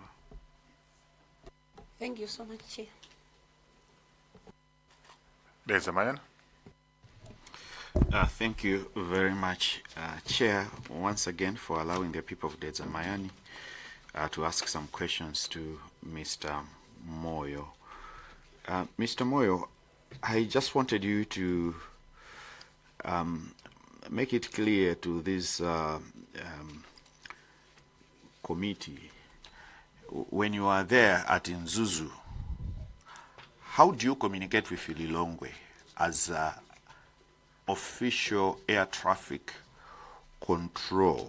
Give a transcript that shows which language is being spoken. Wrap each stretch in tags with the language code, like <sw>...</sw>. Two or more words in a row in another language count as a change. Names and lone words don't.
<en>Thank you so much, Chair. Mayan. Thank you very much, Chair, once again for allowing the people of Mayani to ask some questions to Mr. Moyo. Mr. Moyo, I just wanted you to make it clear to this committee, when you are there at Nzuzu, how do you communicate with Lilongwe as official air traffic control?</en>